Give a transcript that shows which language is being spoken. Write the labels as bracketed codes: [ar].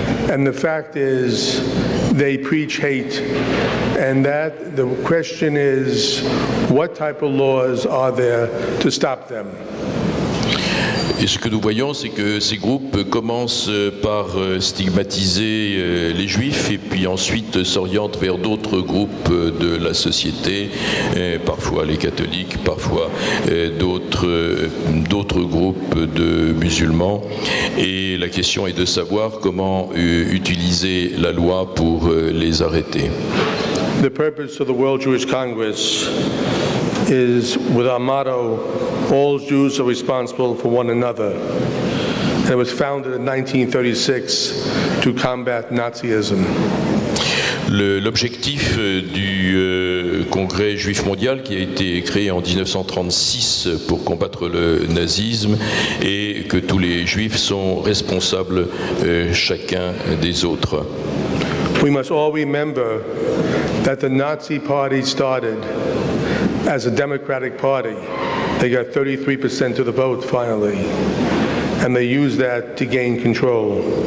[en] And the fact is, they preach hate. And that the question is, what type of laws are there to stop them? [fr] Et ce que nous voyons, c'est que ces groupes commencent par stigmatiser les Juifs et puis ensuite s'orientent vers d'autres groupes de la société, parfois les catholiques, parfois d'autres groupes de musulmans. Et la question est de savoir comment utiliser la loi pour les arrêter. [en] The purpose of the World Jewish Congress is with our motto, all Jews are responsible for one another. And it was founded in 1936 to combat Nazism. [fr] L'objectif du Congrès juif mondial, qui a été créé en 1936 pour combattre le nazisme, est que tous les juifs sont responsables chacun des autres. [en] We must all remember that the Nazi Party started as a democratic party. They got 33% of the vote finally. and they use that to gain control.